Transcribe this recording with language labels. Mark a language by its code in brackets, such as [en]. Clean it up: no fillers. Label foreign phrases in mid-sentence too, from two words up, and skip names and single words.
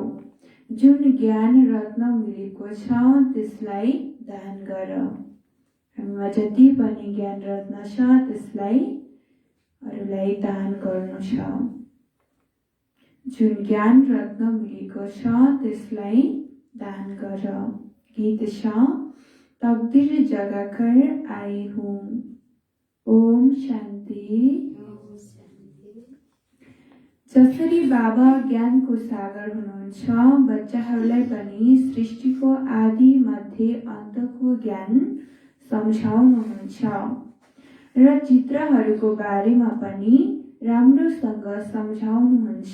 [ne] जुन ज्ञान रत्न मिलेको छ त्यसलाई दान गर। हामीमा जति पनि ज्ञान रत्न छ त्यसलाई अरूलाई दान गर्नु छ। जुन ज्ञान रत्न मिलेको छ त्यसलाई दान गर। गीत छ, [hi] तकदीर जगाकर आई हूँ। [ne] ओम शान्ति। जसरी बाबा ज्ञानको सागर हुनुहुन्छ, बच्चाहरूलाई पनि सृष्टिको आदि मध्य अन्तको ज्ञान सम्झाउनुहुन्छ र चित्रहरूको बारेमा पनि राम्रोसँग सम्झाउनुहुन्छ।